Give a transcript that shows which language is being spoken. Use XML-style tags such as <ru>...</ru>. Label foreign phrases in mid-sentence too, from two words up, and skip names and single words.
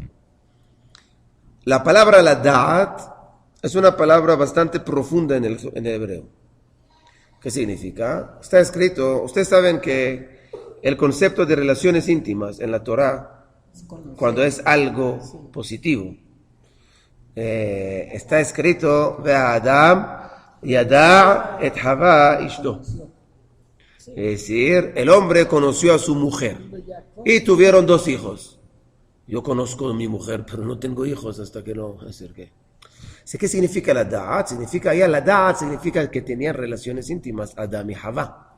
<es>La palabra la da'at es una palabra bastante profunda en el hebreo. ¿Qué significa? Está escrito, ustedes saben que el concepto de relaciones íntimas en la Torah, cuando es algo positivo, está escrito</es> <he>והאדם ידע את חוה אשתו.</he> <es>Es decir, el hombre conoció a su mujer y tuvieron 2 hijos. Yo conozco a mi mujer, pero no tengo hijos hasta que no acerqué. ¿Qué significa la da'at? Significa que tenían relaciones íntimas, Adam y Hava.</es>